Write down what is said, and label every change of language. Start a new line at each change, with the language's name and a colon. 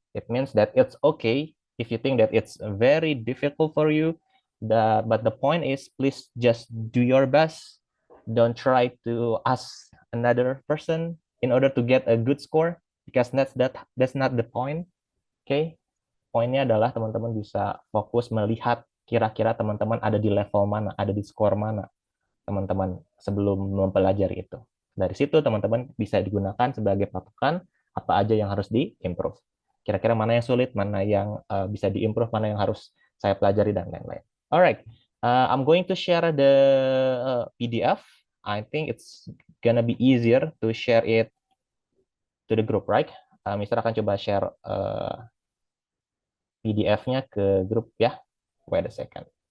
English: It means that it's okay if you think that it's very difficult for you, but the point is, please just do your best. Don't try to ask another person in order to get a good score, because that's not the point. Okay?
Indonesian: Poinnya adalah teman-teman bisa fokus melihat kira-kira teman-teman ada di level mana, ada di skor mana teman-teman sebelum mempelajari itu. Dari situ teman-teman bisa digunakan sebagai patokan apa aja yang harus di-improve. Kira-kira mana yang sulit, mana yang bisa di-improve, mana yang harus saya pelajari, dan lain-lain.
English: Alright, I'm going to share the PDF. I think it's gonna be easier to share it to the group, right?
Indonesian: Mister akan coba share PDF-nya ke grup ya.
English: Wait a second.